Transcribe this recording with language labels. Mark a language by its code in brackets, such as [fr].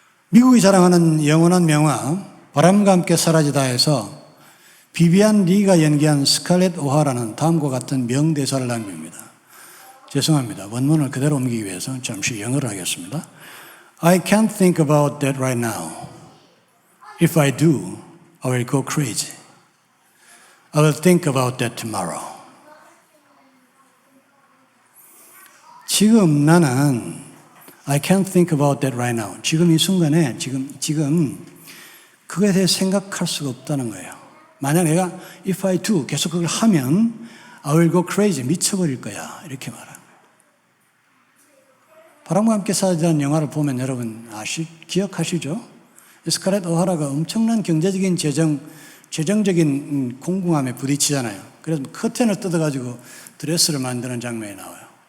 [ko] 미국이 자랑하는 영원한 명화 바람과 함께 사라지다에서 비비안 리가 연기한 스칼렛 오하라는 다음과 같은 명대사를 남깁니다. 죄송합니다. 원문을 그대로 옮기기 위해서 잠시 영어를 하겠습니다. [en] I can't think about that right now. If I do, I will go crazy. I will think about that tomorrow. [ko] 지금 나는 [en] I can't think about that right now. [ko] 지금 이 순간에 지금 그거에 대해 생각할 수가 없다는 거예요. 만약 내가 [en] if I do [ko] 계속 그걸 하면 [en] I will go crazy. [ko] 미쳐버릴 거야. 이렇게 말합니다. 바람과 함께 사라지는 영화를 보면 여러분 기억하시죠? 스칼렛 오하라가 엄청난 경제적인 재정적인 공공함에 부딪히잖아요. 그래서 커튼을 뜯어가지고 드레스를 만드는 장면이 나와요.